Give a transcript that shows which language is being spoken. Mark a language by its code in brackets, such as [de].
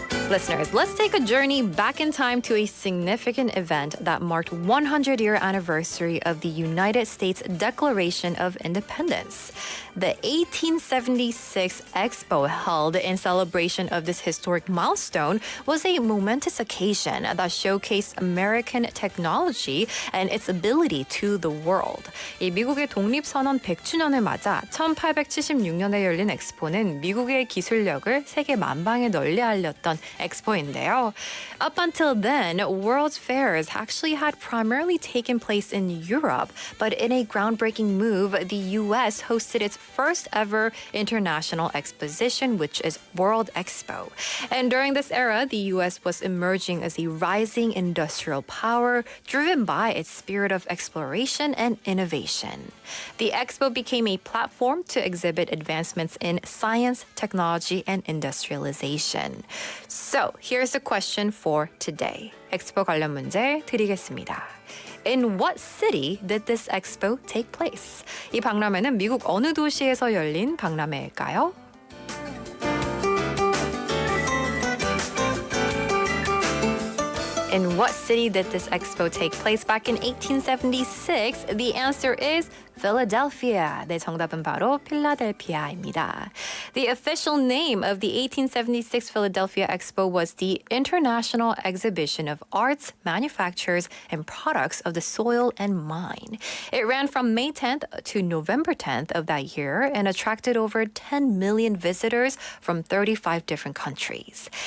[en] Listeners, let's take a journey back in time to a significant event that marked 100-year anniversary of the United States Declaration of Independence. The 1876 Expo held in celebration of this historic milestone was a momentous occasion that showcased American technology and its ability to the world. [ko] 이 미국의 독립선언 100주년을 맞아 1876년에 열린 엑스포는 미국의 기술력을 세계 만방에 널리 알렸던 엑스포인데요. [en] Up until then, World's Fairs actually had primarily taken place in Europe, but in a groundbreaking move, the U.S. hosted its first ever international exposition, which is World Expo. And during this era, the U.S. was emerging as a rising industrial power driven by its spirit of exploration and innovation. The expo became a platform to exhibit advancements in science, technology, and industrialization. So, here's the question for today. [ko] 엑스포 관련 문제 드리겠습니다. [en] In what city did this expo take place? [ko] 이 박람회는 미국 어느 도시에서 열린 박람회일까요? [en] In what city did this expo take place back in 1876? The answer is Philadelphia. [ko] 네, 정답은 바로 필라델피아입니다. [en] The official name of the 1876 Philadelphia Expo was the International Exhibition of Arts, Manufactures, and Products of the Soil and Mine. It ran from May 10th to November 10th of that year and attracted over 10 million visitors from 35 different countries.